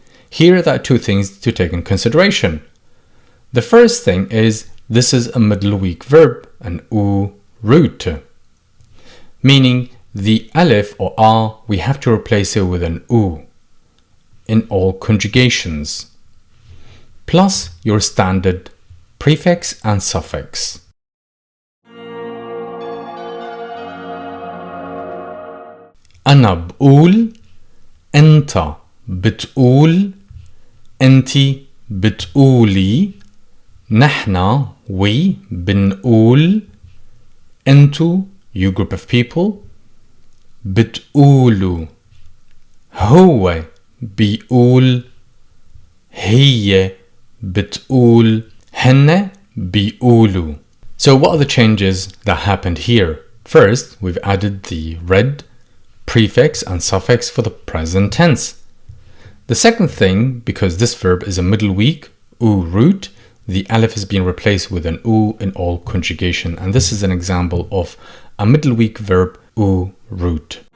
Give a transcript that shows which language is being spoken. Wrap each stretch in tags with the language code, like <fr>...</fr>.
<en>Here there are two things to take in consideration. The first thing is this is a middle weak verb, an u root, meaning the alif or r, we have to replace it with an u in all conjugations, plus your standard prefix and suffix.</en> <ar>أنا بقول، أنت بتقول، أنتي بتقولي، نحنا we بنقول، أنتو</ar> <en>you group of people</en> <ar>بتقولوا، هو بيقول، هي بتقول، هن بيقولوا.</ar> <en>So what are the changes that happened here? First, we've added the red prefix and suffix for the present tense. The second thing, because this verb is a middle weak u root, the alif has been replaced with an u in all conjugation, and this is an example of a middle weak verb u root.</en>